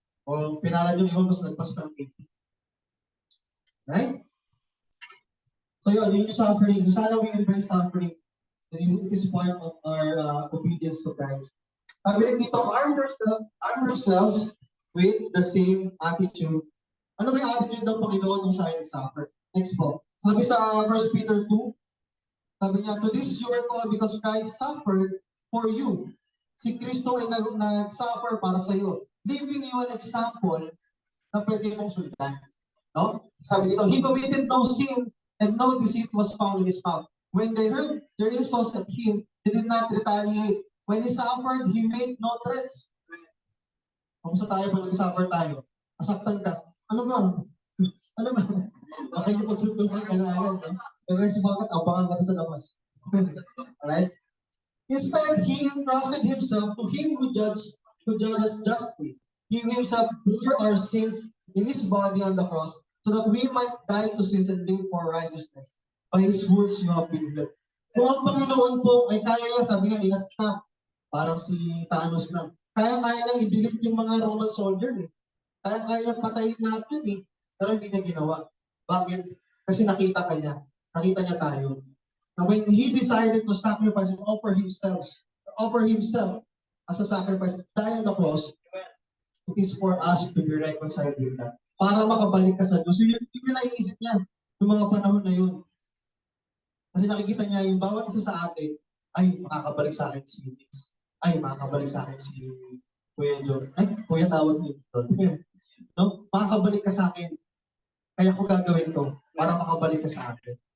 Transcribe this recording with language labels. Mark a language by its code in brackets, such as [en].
[tl] O pinalan yung iba, mas nagpas pa ng 80. Right? So yun yung suffering. So sana [en] we embrace suffering. It is part of our obedience to Christ. [tl] Sabi rin dito, [en] arm ourselves with the same attitude. [tl] Ano ba yung attitude ng Panginoon nung siya ay suffer? Next po. Sabi sa 1 Peter 2, sabi niya, [en] to this you are called because Christ suffered for you. [tl] Si Kristo ay nag-suffer para sa iyo, [en] leaving you an example [tl] na pwede mong sundan. No? Sabi dito, [en] he committed no sin and no deceit was found in his mouth. When they heard their insults at him, he did not retaliate. When he suffered, he made no threats. [tl] Kung sa tayo, pag nag-suffer tayo, masaktan ka. Ano ba? Ano ba? Makikipagsuntukan ka na agad. No? Pero si bakit, abangan ka sa labas. Alright? [en] Instead, he entrusted himself to him who judges justly. He himself bore our sins in his body on the cross so that we might die to sins and live for righteousness. By his wounds you have been healed. [tl] Kung ang Panginoon po ay kaya niya, sabi nga, inasta, parang si Thanos na, kaya lang i-delete yung mga Roman soldier eh. Kaya patayin lahat yun eh. Pero hindi niya ginawa. Bakit? Kasi nakita ka niya. Nakita niya tayo. [en] Now when he decided to sacrifice and offer himself as a sacrifice, die on the cross, it is for us to be reconciled with that. [tl] Para makabalik ka sa Diyos. So, yun yung naiisip niya yung mga panahon na yun. Kasi nakikita niya yung bawat isa sa atin, ay, makakabalik sa akin si Mix. Ay, makakabalik sa akin si Kuya John. Ay, Kuya tawag niyo. No? Makakabalik ka sa akin. Kaya ko gagawin to para makabalik ka sa akin.